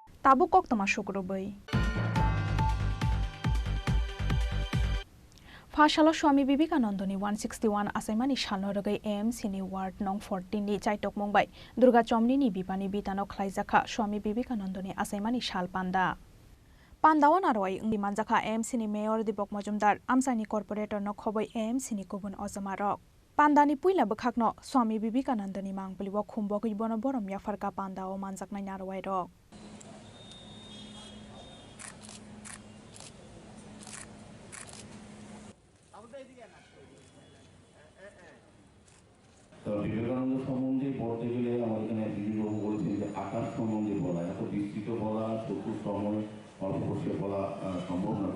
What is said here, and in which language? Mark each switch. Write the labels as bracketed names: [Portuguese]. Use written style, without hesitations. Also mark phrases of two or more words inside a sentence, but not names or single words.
[Kok Borok] তাবু কক্তমা শুক্রবই फाशालो स्वामी विवेकानंदनी 161 आसाइमानी सालनरगै एएमसीनी वार्ड नं 14 नि चाइटक मुंबाई दुर्गा चमनीनि बिपानि बितानो खलाइजाखा स्वामी विवेकानंदनी आसाइमानी साल पान्दा पान्दाव नारवाई उंदि मानजाखा एएमसीनी मेयर दीपक मजुमदार आमसाइनि कॉर्पोरेटर न खबै एएमसीनी गुबुन अजमारक पान्दानि पुइला बखाकनो स्वामी विवेकानंदनी मांगबलिव खुम्बगै बन बरम याफारका पान्दाव मानजाकनाय नारवाई रक [Bangla] বিবেকানন্দ সম্বন্ধে বলতে গেলে আমার এখানে দিদিবাবু বলেছেন যে আকাশ সম্বন্ধে বলা এত বিস্তৃত বলা চতুর সময় অল্প বসে বলা সম্ভব না।